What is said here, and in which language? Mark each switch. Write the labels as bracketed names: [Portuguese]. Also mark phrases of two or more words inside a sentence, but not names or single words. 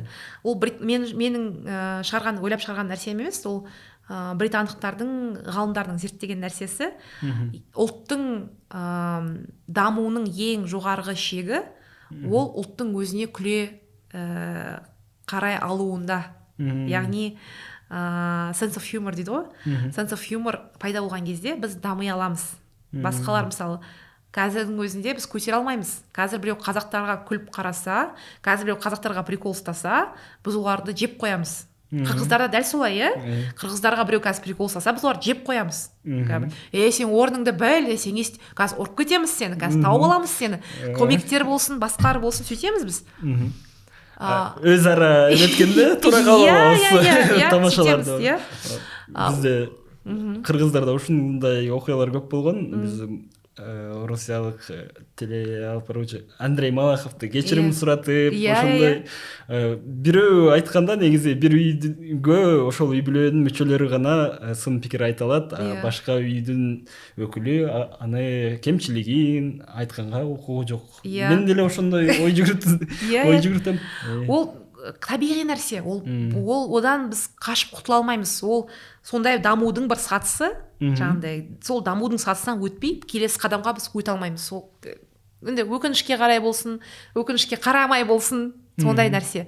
[Kazakh] Ол менің ойлап шығарған нәрсем емес, ол британдықтардың, ғалымдардың зерттеген нәрсесі. Ұлттың дамуының ең жоғарғы шегі ол ұлттың өзіне күле қарай алуында. Яғни [English] sense of humor [Kazakh] дейді ғой. [English] Sense of humor [Kazakh] пайда болған кезде біз дами аламыз. Басқалар мысалы қазірдің өзінде біз көтере алмаймыз. Қазір біреу қазақтарға күліп қараса, қазір біреу қазақтарға прикол ұстаса, біз оларды жеп қоямыз. Қырғыздарда дәл солай, қырғыздарға біреу қазір прикол ұстаса, біз оларды жеп қоямыз. Сен орныңды біл, сен қазір ұрып кетеміз сені, қазір тауып аламыз сені. Комиктер болсын, басқалар болсын, сөйтеміз біз. Өзара өткенде тура қалып тамашаларды. [Kyrgyz] Бізде Қырғыздарда ушундай окуялар көп болгон. Биздин Россиялык телеоператор Андрей Малаховду кечирим суратып, ошондой бирөө айтканда негизи бир үйгө ошол үй бүлөнүн мүчөлөрү гана сын пикир айта алат, башка үйдүн өкүлү аны кемчилигин айтканга укугу жок. Мен деле ошондой ой жүгүртөм. [Kazakh] Ол табиғи нәрсе, одан біз қашып құтыла алмаймыз. Ол сондай дамудың бір сатысы, сол дамудың сатысынан өтпей, келесі қадамға біз өте алмаймыз. Енді өкінішке қарай болсын, өкінішке қарамай болсын, сондай нәрсе.